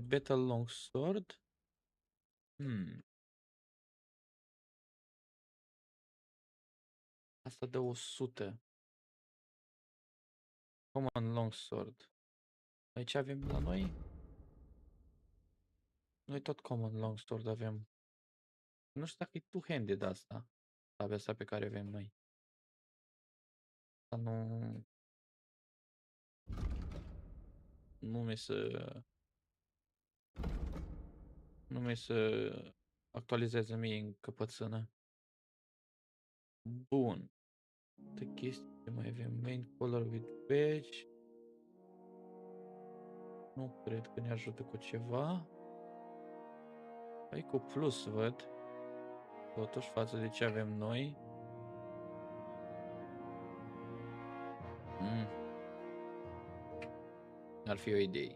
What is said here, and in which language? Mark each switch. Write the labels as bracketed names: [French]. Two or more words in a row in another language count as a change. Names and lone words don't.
[Romanian] Battle Longsword. Asta dă 100. Common Longsword. Aici avem la noi. Noi tot Common Longsword avem. Nu știu dacă e two-handed asta. Sabia asta pe care avem noi. Asta nu mi se actualizează mie în căpățână. Bun. De chestii ce mai avem. [English] Main color with badge. [Romanian] Nu cred că ne ajută cu ceva. Păi cu plus văd. Totuși față de ce avem noi. Ar fi o idee.